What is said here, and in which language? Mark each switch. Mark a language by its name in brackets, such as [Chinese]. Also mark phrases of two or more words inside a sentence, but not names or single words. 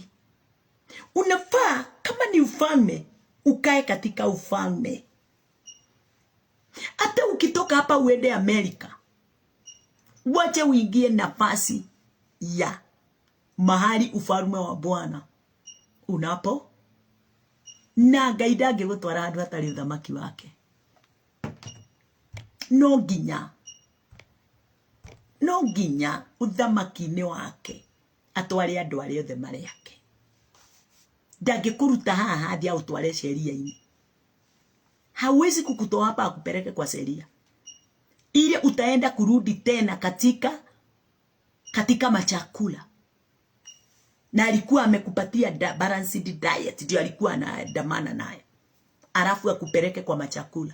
[Swahili] Unafaa kama ni ufalme, ukae katika ufalme. Hata ukitoka hapa uende Amerika, wache uingie nafasi ya mahali ufalme wa Bwana unapo, [Kikuyu] na Ngai ndangĩgũtwara handũ hatarĩ uthamaki wake. No nginya uthamaki-inĩ wake atware andũ arĩa othe marĩ yake. Ndangĩkũruta haha hadi autware sheria-inĩ. [Swahili] Hawezi kukutoa hapa akupeleke kwa sheria ile utaenda kurudi tena katika machakula. Na alikuwa amekupatia [English] balanced diet, [Swahili] ndio alikuwa anaandamana naye, alafu akupeleke kwa machakula.